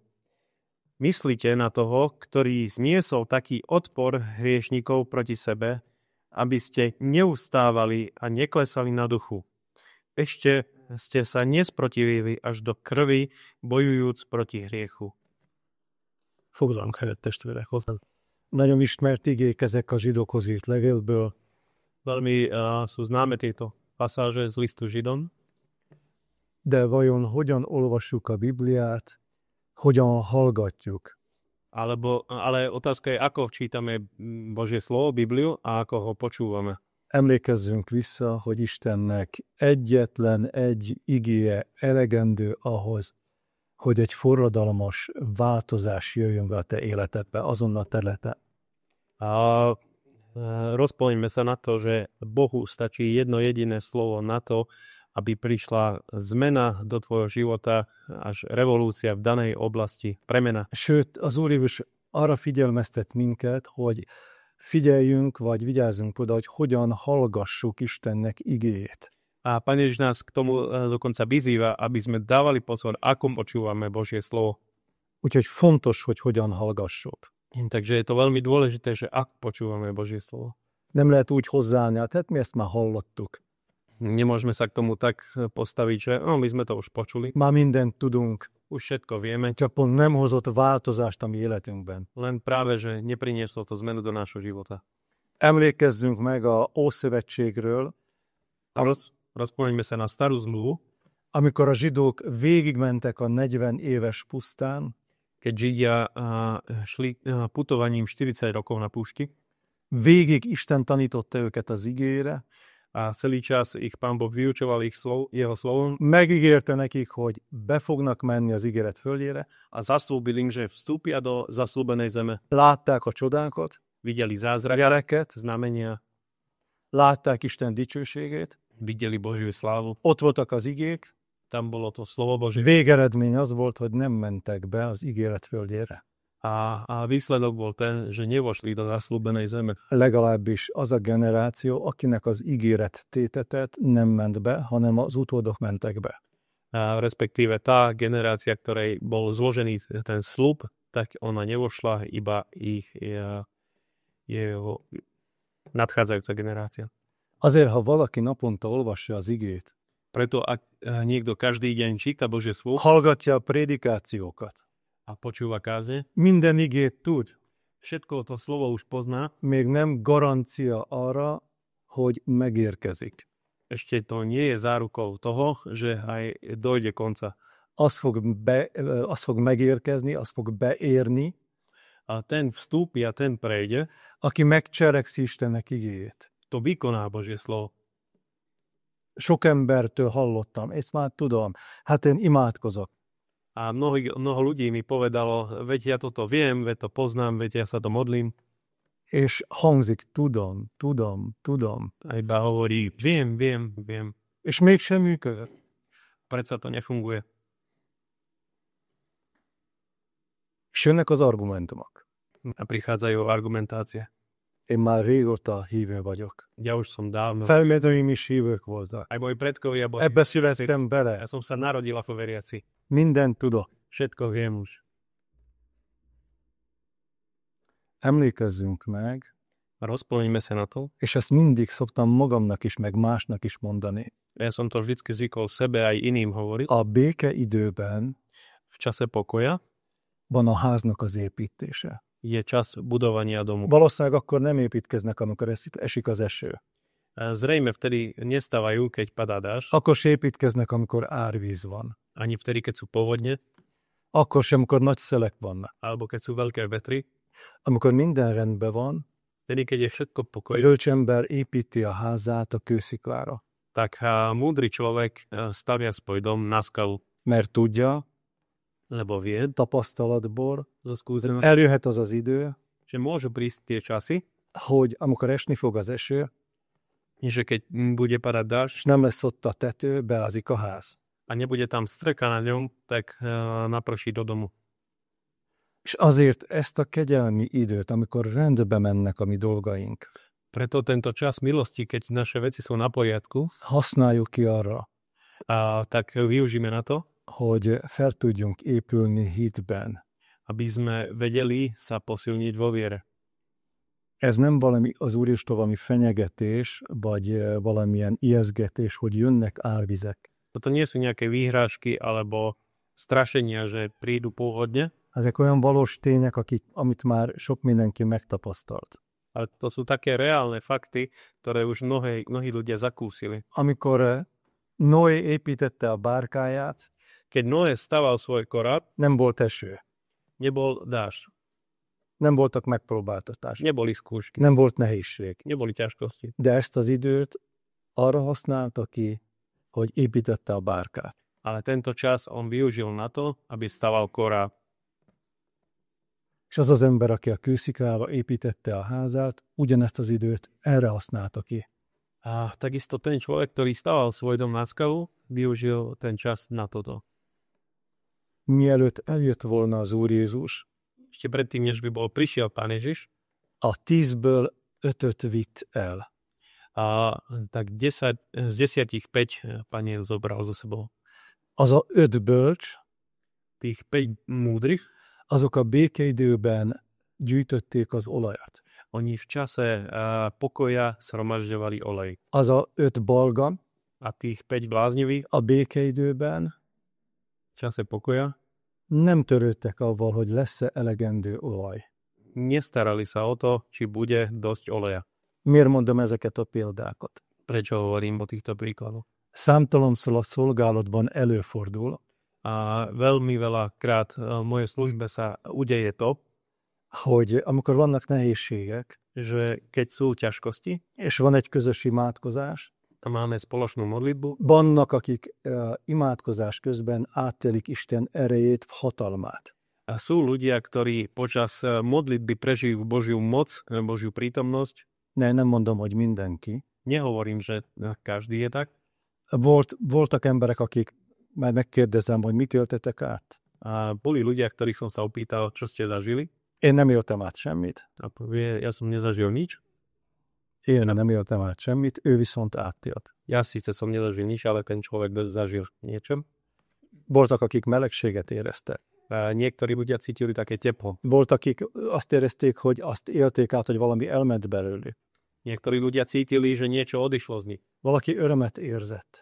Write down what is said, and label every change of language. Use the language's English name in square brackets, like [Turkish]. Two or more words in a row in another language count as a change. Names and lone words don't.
[Slovak] Myslíte na toho, ktorý zniesol taký odpor hriešnikov proti sebe, aby ste neustávali a neklesali na duchu. Ešte ste sa nesprotivili až do krvi, bojujúc proti hriechu. [Hungarian] Foglalunk helyet, testvérek, hozzá. Nagyon ismert igék ezek a zsidókhoz írt levélből. [Slovak] Veľmi sú známe tieto pasáže z listu Židom. [Hungarian] De vajon hogyan olvassuk a Bibliát, hogyan hallgatjuk? [Slovak] Ale otázka je, ako čítame Božie slovo, Bibliu, a ako ho počúvame. [Hungarian] Emlékezzünk vissza, hogy Istennek egyetlen egy igéje elegendő ahhoz, hogy egy forradalmas változás jöjjön be a te életedbe, azon a területen. [Slovak] A rozpomeňme sa na to, že Bohu stačí jedno jediné slovo na to, aby prišla zmena do tvojho života, až revolúcia v danej oblasti, premena. [Hungarian] Sőt, az Úr Jézus arra figyelmeztet minket, hogy figyeljünk, vagy vigyázzunk oda, hogy hogyan hallgassuk Istennek igéjét. [Slovak] A Pán Ježiš nás k tomu dokonca vyzýva, aby sme dávali pozor, ako počúvame Božie slovo. [Hungarian] Úgyhogy fontos, hogy hogyan hallgassuk. [Slovak] Takže je to veľmi dôležité, že ak počúvame Božie slovo. [Hungarian] Nem lehet úgy hozzáállni, hát mi ezt már hallottuk. [Slovak] Nemôžeme sa k tomu tak postaviť, že my sme to už počuli. [Hungarian] Már mindent tudunk. [Slovak] Už všetko vieme. [Hungarian] Csak pont nem hozott változást a mi életünkben. [Slovak] Len práve, že neprinieslo to zmenu do nášho života. [Hungarian] Emlékezzünk meg a Ószövetségről. [Slovak] Rozpomeňme sa na starú zmluvu. [Hungarian] Amikor a zsidók végigmentek a 40 éves pusztán. [Slovak] Keď Židia šli putovaním 40 rokov na púšti. [Hungarian] Végig Isten tanította őket az igére. [Slovak] A celý čas ich Pán Boh vyučoval jeho slovom. [Hungarian] Megígérte nekik, hogy be fognak menni az ígéret földjére. [Slovak] A zaslúbil im, že vstúpia do zaslúbenej zeme. [Hungarian] Látták a csodákat. [Slovak] Videli zázraky, znamenia. [Hungarian] Látták Isten dicsőségét. [Slovak] Videli Božiu slávu. [Hungarian] Ott voltak az igék. [Slovak] Tam bolo to slovo Božie. [Hungarian] Végeredmény az volt, hogy nem mentek be az ígéret földjére. [Slovak] A výsledok bol ten, že nevošli do zaslúbenej zeme. [Hungarian] Legalábbis az a generáció, akinek az ígéret tétetet nem ment be, hanem az utódok mentek be. [Slovak] Respektíve tá generácia, ktorej bol zložený ten sľub, tak ona nevošla, iba jeho nadchádzajúca generácia. [Hungarian] Azért, ha valaki naponta olvassa az igét, [Slovak] preto ak niekto každý deň číta Božie slovo, [Hungarian] hallgatja a prédikációkat, [Slovak] a počúva kázne, [Hungarian] minden igét tud, [Slovak] všetko to slovo už pozná, [Hungarian] még nem garancia arra, hogy megérkezik. [Slovak] Ešte to nie je zárukou toho, že aj dojde konca. [Hungarian] az fog megérkezni, az fog beérni, [Slovak] a ten vstúpi a ten prejde, [Hungarian] aki megcselekszi Istennek igéjét. [Slovak] to vykoná Božie slovo. [Hungarian] Sok embertől hallottam, ezt már tudom, hát én imádkozok. [Slovak] A mnoho ľudí mi povedalo, veď ja toto viem, veď to poznám, veď ja sa to modlím. [Hungarian] És hangzik, tudom. [Slovak] A iba hovorí, viem. [Hungarian] És mégsem működött. [Slovak] Predsa to nefunguje. [Hungarian] És jönnek az argumentumok. [Slovak] A prichádzajú argumentácie. [Hungarian] Én már régóta hívő vagyok. [Slovak] Ja už som dávno. [Hungarian] Felmenőim is hívők voltak. [Slovak] Aj moji predkovia boli. [Hungarian] Ebbe születtem bele. [Slovak] Ja som sa narodil ako veriaci. [Hungarian] Mindent tudok. [Slovak] Všetko viem už. [Hungarian] Emlékezzünk meg, [Slovak] Rozpomňme sa na to. [Hungarian] és ezt mindig szoktam magamnak is, meg másnak is mondani. [Slovak] Ja som to vždycky zvykol sebe aj iným hovoriť. [Hungarian] A béke időben [Slovak] V čase pokoja [Hungarian] van a háznak az építése. [Slovak] je čas budovania domu. [Hungarian] Valószínűleg akkor nem építkeznek, amikor esik az eső. [Slovak] Zrejme vtedy nestávajú, keď padá dážď, [Hungarian] Akkor se építkeznek, amikor árvíz van. [Slovak] ani vtedy, keď sú povodne, [Hungarian] Akkor sem, amikor nagy szelek vannak. [Slovak] alebo keď sú veľké vetry. [Hungarian] Amikor minden rendben van, [Slovak] Vtedy, keď je všetko pokoj, [Hungarian] bölcs ember építi a házát a kősziklára. [Slovak] tak múdry človek stavia svoj dom na skalu, [Hungarian] Mert tudja, [Slovak] lebo vie [Hungarian] tapasztalatból, [Slovak] zo skúsenosti, [Hungarian] eljöhet az az idő, [Slovak] že môžu prísť tie časy, [Hungarian] hogy amikor esni fog az eső, [Slovak] že keď bude padať dážď [Hungarian] és nem lesz ott a tető, beázik a ház. [Slovak] a nebude tam streka na ňom, tak naprší do domu. [Hungarian] És azért ezt a kegyelmi időt, amikor rendbe mennek a mi dolgaink, [Slovak] Preto tento čas milosti, keď naše veci sú na poriadku, [Hungarian] használjuk ki arra, [Slovak] tak využíme na to, [Hungarian] hogy fel tudjunk épülni hitben. [Slovak] aby sme vedeli sa posilniť vo viere. [Hungarian] Ez nem valami az Úristól valami fenyegetés, vagy valamilyen ijeszgetés, hogy jönnek árvizek. [Slovak] Toto nie sú nejaké výhrážky alebo strašenia, že prídu povodne, [Hungarian] Ezek olyan valós tények, amit már sok mindenki megtapasztalt. [Slovak] ale to sú také reálne fakty, ktoré už mnohí ľudia zakúsili. [Hungarian] Amikor Noé építette a bárkáját, [Slovak] Keď Noé staval svoj korát, [Hungarian] nem volt eső, [Slovak] nebol dážď, [Hungarian] nem voltak megpróbáltatások, [Slovak] neboli skúšky, [Hungarian] nem volt nehézség. [Slovak] neboli ťažkosti. [Hungarian] De ezt az időt arra használta ki, hogy építette a bárkát. [Slovak] Ale tento čas on využil na to, aby staval korát. [Hungarian] És az az ember, aki a kősziklára építette a házát, ugyanezt az időt erre használta ki. [Slovak] A takisto ten človek, ktorý staval svoj dom na skalu, využil ten čas na toto. [Hungarian] Mielőtt eljött volna az Úr Jézus, [Slovak] Ešte predtým, než by prišiel Pán Ježiš, [Hungarian] a 10-ből 5-öt vitt el. [Slovak] tak 10, z 10 5 Pán Ježiš zobral zo sebou. [Hungarian] Az a 5 bölcs, [Slovak] Tých 5 múdrych, [Hungarian] azok a békeidőben gyűjtötték az olajat. [Slovak] oni v čase pokoja shromažďovali olej. [Hungarian] Az a 5 balga [Slovak] A tých 5 bláznivých [Hungarian] a békeidőben [Slovak] v čase pokoja [Hungarian] nem törődtek avval, hogy lesz-e elegendő olaj. [Slovak] nestarali sa o to, či bude dosť oleja. [Hungarian] Miért mondom ezeket a példákat? [Slovak] Prečo hovorím o týchto príkladoch? [Hungarian] Számtalanszor a szolgálatban előfordul, [Slovak] A veľmi veľakrát v mojej službe sa udeje to, [Hungarian] hogy amikor vannak nehézségek, [Slovak] že keď sú ťažkosti [Hungarian] és van egy közös imádkozás, [Slovak] a máme spoločnú modlitbu, [Hungarian] vannak, akik imádkozás közben átélik Isten erejét, hatalmát. [Slovak] a sú ľudia, ktorí počas modlitby prežijú Božiu moc, Božiu prítomnosť. [Hungarian] Nem mondom, hogy mindenki. [Slovak] Nehovorím, že každý je tak. [Hungarian] Voltak emberek, akik, már megkérdezem, hogy mit éltetek át. [Slovak] A boli ľudia, ktorých som sa opýtal, čo ste zažili. [Hungarian] Én nem éltem át semmit. [Slovak] A povie, ja som nezažil nič. [Hungarian] Én nem éltem át semmit, ő viszont átélt. [Slovak] Ja síce som nezažil nič, ale ten človek zažil niečo. [Hungarian] Voltak, akik melegséget éreztek. [Slovak] A niektorí ľudia cítili také teplo. [Hungarian] Volt, akik azt érezték, hogy azt élték át, hogy valami elment belőlük. [Slovak] Niektorí ľudia cítili, že niečo odišlo z nich. [Hungarian] Valaki örömet érzett.